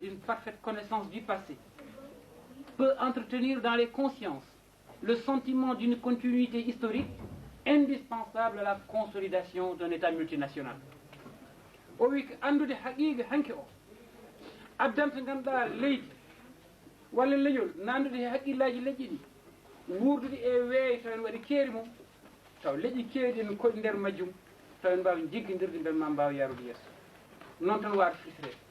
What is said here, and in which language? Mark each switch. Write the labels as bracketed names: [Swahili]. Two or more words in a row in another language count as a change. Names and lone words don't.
[French] une parfaite connaissance du passé, peut entretenir dans les consciences le sentiment d'une continuité historique indispensable à la consolidation d'un État multinational. [Fula] O wi ko andude haqiiqa hanke o addanta ganduɗa leydi walla leñol nandude e haqqillaji leƴƴi ɗi wurdude e weeyo taw en waɗi keeri mum taw leƴƴi keewɗi en koɗi nder majjum taw en mbawi jiggodirde bel ma mbawa yarude yeeso noon tan waata fisre